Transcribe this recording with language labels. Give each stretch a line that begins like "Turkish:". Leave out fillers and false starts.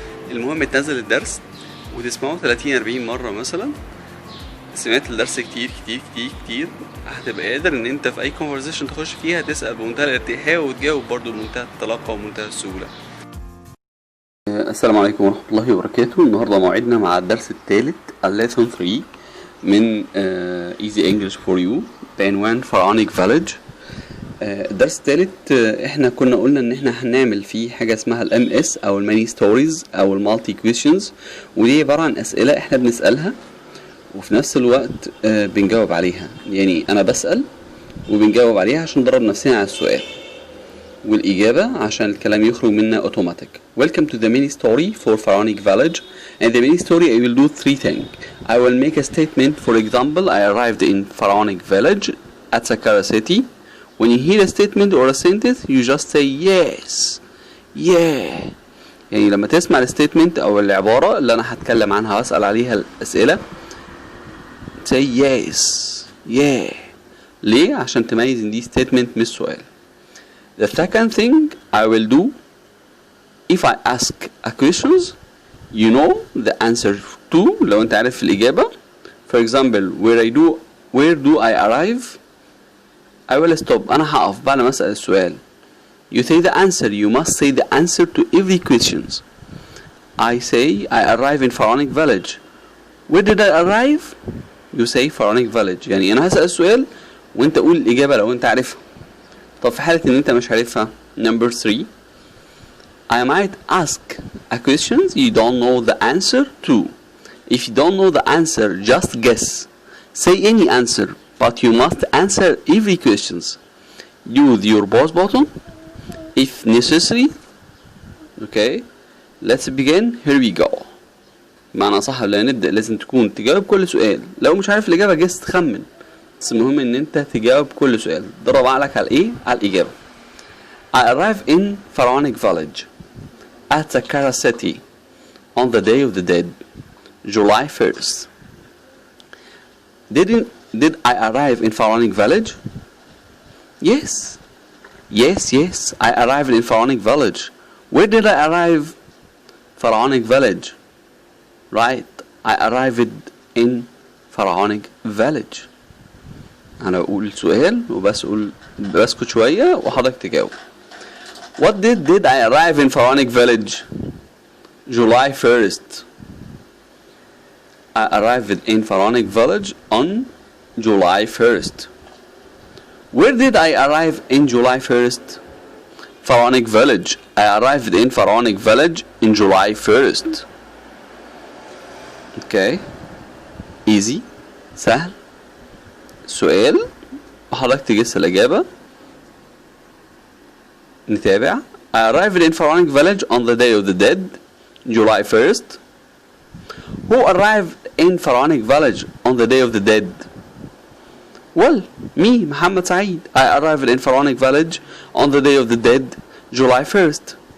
Arabic: المهم تنزل الدرس وتسمعه 30-40 مرة مثلا. سمعت الدرس كتير كتير كتير كتير هتبقى قادر ان انت في اي كونفرزيشن تخش فيها تسأل بمنتهى الارتياحية وتجاوب برضو بمنتهى الطلاقة ومنتهى السهولة. السلام عليكم ورحمة الله وبركاته. النهاردة موعدنا مع الدرس الثالث lesson 3 من Easy English for You بعنوان Pharaonic Village. الدرس الثالث احنا كنا قلنا ان احنا هنعمل فيه حاجة اسمها MS او الماني ستوريز او المالتي كويشنز، ودي عبارة عن اسئلة احنا بنسألها وفي نفس الوقت بنجاوب عليها. يعني انا بسأل وبنجاوب عليها عشان ندرب نفسنا على السؤال، والإجابة عشان الكلام يخرج منا اوتوماتيك.
English: Welcome to the mini story for Pharaonic Village. And the mini story I will do 3 things. I will make a statement. For example, I arrived in Pharaonic Village at Saqqara city. When you hear a statement or a sentence you just say yes, yeah.
Arabic: يعني لما تسمع الستيتمنت او العبارة اللي انا هتكلم عنها واسأل عليها الاسئلة
English: say yes, yeah.
Arabic: ليه؟ عشان تميز ان دي statement مش سؤال.
English: The second thing I will do, if I ask a questions you know the answer to.
Arabic: لو انت عارف الإجابة.
English: For example, where do I arrive? I will stop.
Arabic: أنا هقف بعد ما أسأل السؤال.
English: You say the answer. You must say the answer to every questions. I say I arrive in Pharaonic Village. Where did I arrive? You say Pharaonic Village.
Arabic: يعني أنا هسأل السؤال وأنت قول الإجابة لو أنت عارفها. طب في حالة إن أنت مش عارفها.
English: Number 3, I might ask a question you don't know the answer to. If you don't know the answer, just guess. Say any answer, but you must answer every questions. Use your pause button if necessary. Okay, let's begin. Here we go.
Arabic: معنى صح ولا نبدأ لازم تكون تجاوب كل سؤال. لو مش عارف الإجابة جس تخمن، بس المهم إن أنت تجاوب كل سؤال. درب عقلك على إيه؟ على الإجابة.
English: I arrived in Pharaonic Village at Saqqara city on the day of the dead, July 1st. Did I arrive in Pharaonic Village? Yes. Yes, I arrived in Pharaonic Village. Where did I arrive? Pharaonic Village. Right, I arrived in Pharaonic Village.
Arabic: أنا بقول سؤال بسكت شوية وحضرتك تجاوب.
English: What did I arrive in Pharaonic Village? July 1st. I arrived in Pharaonic Village on July 1st. Where did I arrive in July 1st? Pharaonic Village. I arrived in Pharaonic Village in July 1st. Okay, easy,
Arabic: سهل. سؤال وحضرتك تجس الإجابة. نتابع.
English: I arrived in Pharaonic Village on the day of the dead, July 1st. Who arrived in Pharaonic Village on the day of the dead? Well, me, Muhammad Saeed. I arrived in Pharaonic Village on the day of the dead, July 1st.